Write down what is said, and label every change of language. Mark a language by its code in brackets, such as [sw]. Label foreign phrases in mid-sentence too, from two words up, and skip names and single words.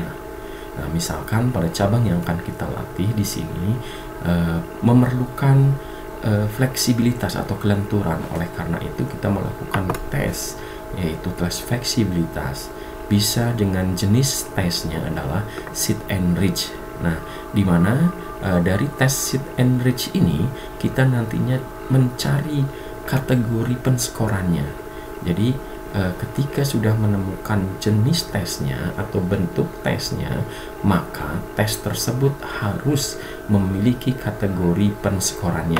[id] Nah, misalkan pada cabang yang akan kita latih di sini memerlukan fleksibilitas atau kelenturan, oleh karena itu kita melakukan tes, yaitu tes fleksibilitas. Bisa dengan jenis tesnya adalah [en] sit and reach. [id] Nah, di mana dari tes [en] sit and reach [id] ini kita nantinya mencari kategori penskorannya. Jadi ketika sudah menemukan jenis tesnya atau bentuk tesnya, maka tes tersebut harus memiliki kategori penskorannya.